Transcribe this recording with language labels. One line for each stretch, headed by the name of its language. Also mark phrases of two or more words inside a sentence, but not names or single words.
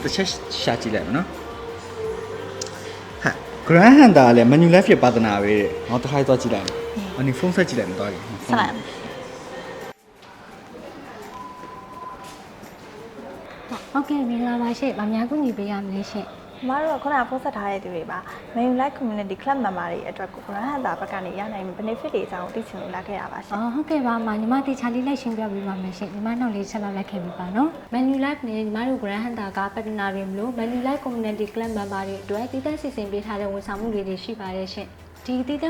Burmese: တစ်ချက်ရှာကြည့်လိုက်မနော်ဟာ Grand Hunter လည်း menu life ရဲ့ပါတနာပဲတဲ့ငါတစ်ခါတော့ကြည့်လိုက်မယ်အနီဖုန်းဆက်ကြည့်လိုက်မသွားဘူး ဆက်လိုက် ဟုတ်ကဲ့မင်္ဂလာပါရှင့်။ဗမာကူညီပေးရမလဲရှင့် မတို့ကခုနကဖုန်းဆက်ထားတဲ့သူတွေပါ menu life community club member တွေအတွက်ကို brand hunter ဘက်ကနေရနိုင် benefit တွေအကြောင်းသိချင်လို့လာခဲ့ရပါရှင် အော်ဟုတ်ကဲ့ပါမညီမတေချာလေးလိုက်ရှင်းပြပေးပါမယ်ရှင်ညီမနောက်လေးချက်လောက်လိုက်ခဲ့ပြီပါနော် Menu Life နဲ့ညီမတို့ Grand Hunter က partner တွေမလို့ Menu Life Community Club member တွေအတွက်တည်တံ့စီစဉ်ပေးထားတဲ့ဝန်ဆောင်မှုတွေရှိပါတယ်ရှင်ဒီတည်တံ့